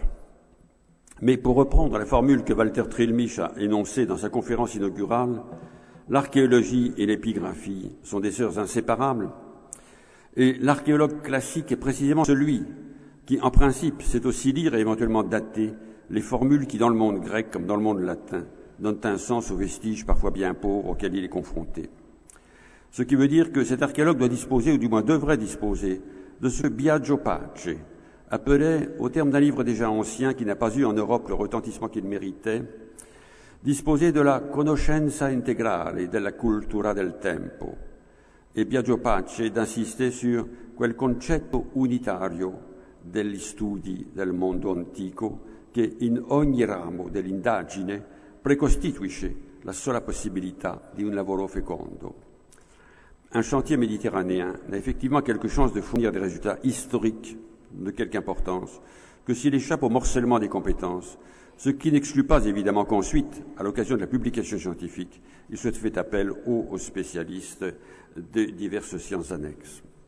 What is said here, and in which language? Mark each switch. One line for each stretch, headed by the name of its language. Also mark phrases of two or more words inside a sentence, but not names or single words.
French: Mais pour reprendre la formule que Walter Trilmich a énoncée dans sa conférence inaugurale, l'archéologie et l'épigraphie sont des sœurs inséparables, et l'archéologue classique est précisément celui qui, en principe, sait aussi lire et éventuellement dater les formules qui, dans le monde grec comme dans le monde latin, donnent un sens aux vestiges parfois bien pauvres auxquels il est confronté. Ce qui veut dire que cet archéologue doit disposer, ou du moins devrait disposer, de ce Biagio
Italian: Pace,
French: appelé, au terme d'un livre déjà ancien qui n'a pas eu en Europe le retentissement qu'il méritait, disposer de la
Italian: conoscenza integrale della cultura del tempo,
French: et Biagio Pace d'insister sur
Italian: quel concetto unitario degli studi del mondo antico che in ogni ramo dell'indagine precostituisce la sola possibilità di un lavoro fecondo.
French: Un chantier méditerranéen n'a effectivement quelque chance de fournir des résultats historiques de quelque importance que s'il échappe au morcellement des compétences, ce qui n'exclut pas évidemment qu'ensuite, à l'occasion de la publication scientifique, il soit fait appel aux spécialistes de diverses sciences annexes.